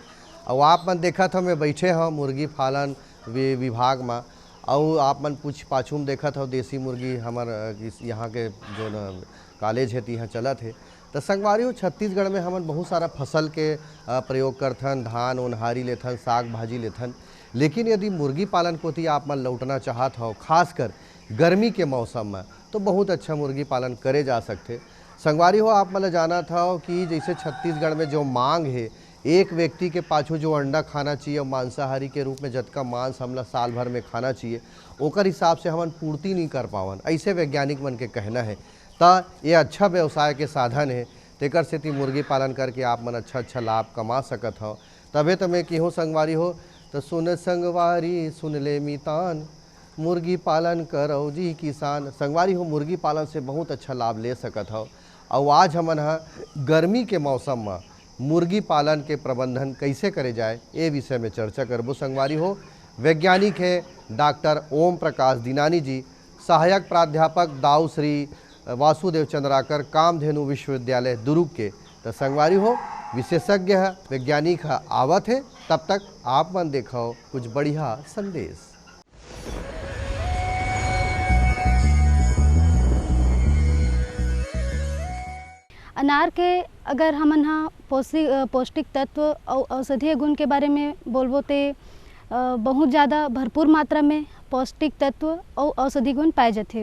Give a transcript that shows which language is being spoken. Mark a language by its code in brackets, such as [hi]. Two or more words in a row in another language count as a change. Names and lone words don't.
[hne] और आप मन देखत हो मैं बैठे हो मुर्गी पालन विभाग में, और आप मन पूछ पाछू में देखत हो देसी मुर्गी हमार यहाँ के जो न कॉलेज है यहाँ चलत है। तो संगवारी हो छत्तीसगढ़ में हमन बहुत सारा फसल के प्रयोग करथन, धान ओनहारी लेथन, साग भाजी लेथन। लेकिन यदि मुर्गी पालन कोती आप मन लौटना चाहत हो, खासकर गर्मी के मौसम में, तो बहुत अच्छा मुर्गी पालन करे जा सकते। संगवारी हो आप मन जाना था कि जैसे छत्तीसगढ़ में जो मांग है, एक व्यक्ति के पाछू जो अंडा खाना चाहिए और मांसाहारी के रूप में जतका मांस हमला साल भर में खाना चाहिए, ओकर हिसाब से हमन पूर्ति नहीं कर पावन, ऐसे वैज्ञानिक मन के कहना है। तो ये अच्छा व्यवसाय के साधन है, तेकर सेती मुर्गी पालन करके आप मन अच्छा लाभ कमा सकत हो। तबे तो मैं कहूँ संगवारी हो, तो सुन संगवारी सुन ले मितान, मुर्गी पालन करो जी किसान। संगवारी हो मुर्गी पालन से बहुत अच्छा लाभ ले सकत हो। और आज हमन गर्मी के मौसम में मुर्गी पालन के प्रबंधन कैसे करे जाए, ये विषय में चर्चा करबो संगवारी हो। वैज्ञानिक है डॉक्टर ओम प्रकाश दिनानी जी, सहायक प्राध्यापक दाऊ श्री वासुदेव चंद्राकर, कामधेनु विश्वविद्यालय दुर्ग के। तो संगवारी हो विशेषज्ञ है, वैज्ञानिक है, आवत है। तब तक आप मन देखो कुछ बढ़िया संदेश। अनार के अगर हमन हाँ पौष्टिक तत्व और औषधीय गुण के बारे में बोलबो ते बहुत ज़्यादा भरपूर मात्रा में पौष्टिक तत्व और औषधीय गुण पाए जाते।